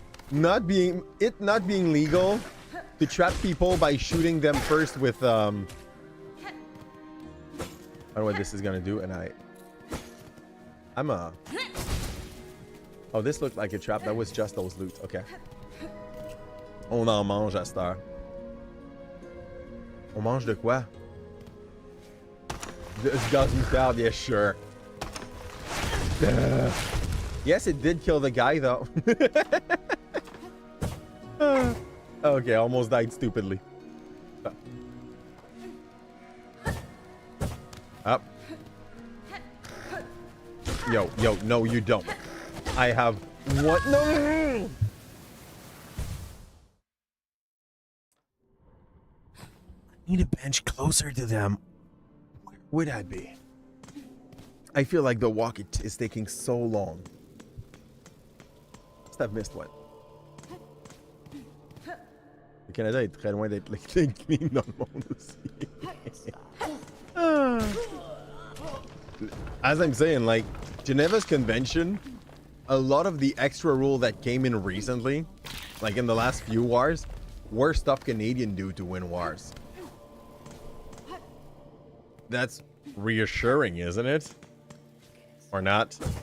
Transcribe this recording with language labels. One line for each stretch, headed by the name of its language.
English: Not being legal to trap people by shooting them first with I don't know what this is gonna do, and oh, this looked like a trap. That was just those loot. Okay.
French: On en mange à cette heure. On mange de quoi?
English: This doesn't count. Yeah, sure. Yes, it did kill the guy, though. Okay, almost died stupidly. Up. Yo, no, you don't. I have what? No! I need a bench closer to them. Where would I be? I feel like the walk is taking so long. Must have missed one.
French: Le Canada est très loin d'être clean dans le monde aussi.
English: As I'm saying, like, Geneva's convention, a lot of the extra rule that came in recently, like in the last few wars, were stuff Canadian do to win wars. That's reassuring, isn't it? Or not?